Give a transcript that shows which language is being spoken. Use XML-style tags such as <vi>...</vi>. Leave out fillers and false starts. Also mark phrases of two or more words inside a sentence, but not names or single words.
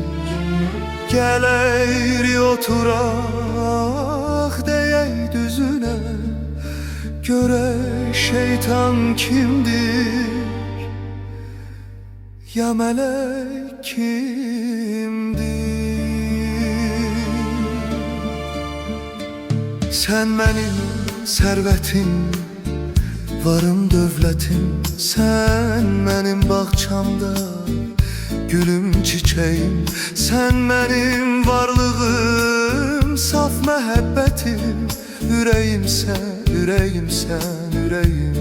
<az>Gəl əyri oturaq deyək düzünə, görək şeytan kimdir, ya mələk kimdir? Sən mənim sərvətim, varım dövlətim, sən mənim bağçamda gülüm çiçeğim,</az> <tr>sen benim varlığım,</tr> <az>saf məhəbbətim, ürəyimsən, ürəyimsən, ürəyim.</az>